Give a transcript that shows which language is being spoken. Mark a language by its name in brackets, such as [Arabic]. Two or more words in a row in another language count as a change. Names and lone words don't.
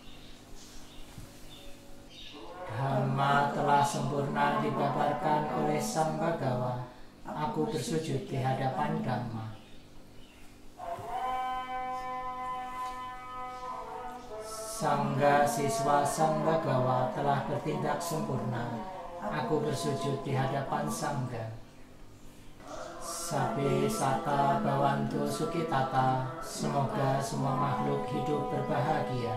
[Indonesian] Dhamma telah sempurna dibabarkan oleh Sang Bhagawa, aku bersujud di hadapan Dhamma. Sangga siswa Sang Bhagawa telah bertindak sempurna, aku bersujud di hadapan Sangga. [Pali] Sabe sata bawantu sukitata, [Indonesian] semoga semua makhluk hidup berbahagia.